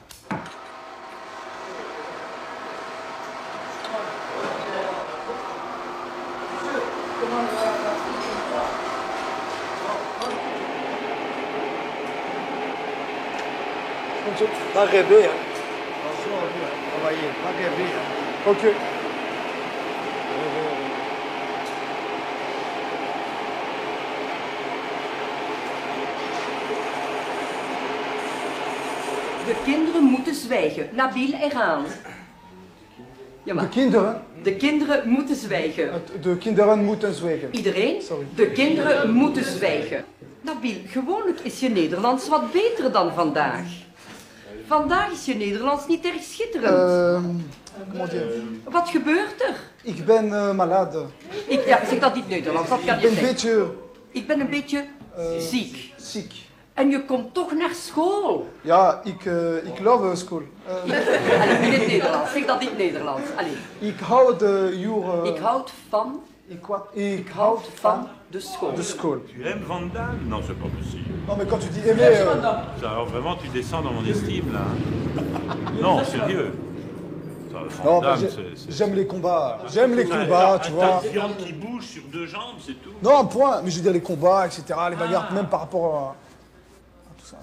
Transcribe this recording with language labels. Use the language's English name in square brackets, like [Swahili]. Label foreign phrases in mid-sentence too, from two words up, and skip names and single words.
[French] Pas rêver, hein. Travailler, pas rêver. Hein. Ok. [Dutch] De kinderen moeten zwijgen. Nabil, eraan. Ja, maar. De kinderen, De kinderen moeten zwijgen. de kinderen moeten zwijgen. Iedereen? Sorry. De kinderen moeten zwijgen. Nabil, gewoonlijk is je Nederlands wat beter dan vandaag. Vandaag is je Nederlands niet erg schitterend. [French] Comment dire? [Dutch] Wat gebeurt er? Ik ben malade. Ja, zeg dat niet Nederlands, dat kan Ik je ben een zeggen. beetje Ik ben een beetje ziek. ziek. En je komt toch naar school. Ja, ik love school. Allee, in het Nederlands, zeg dat in het Nederlands. Allee. Ik hou de uur... Ik houd van, Ik houd van de school. de school. [French] Tu aimes Van Damme? Non, c'est pas possible. Non, mais quand tu dis aimer... Ça, alors vraiment, tu descends dans mon estime, là. Non, sérieux. Ça, Van Non, Damme, j'aime les combats. J'aime les combats, tu vois. Un viande qui bouge sur deux jambes, c'est tout. Non, point. Mais je veux dire les combats, etc. Les bagarres, même par rapport à tout ça.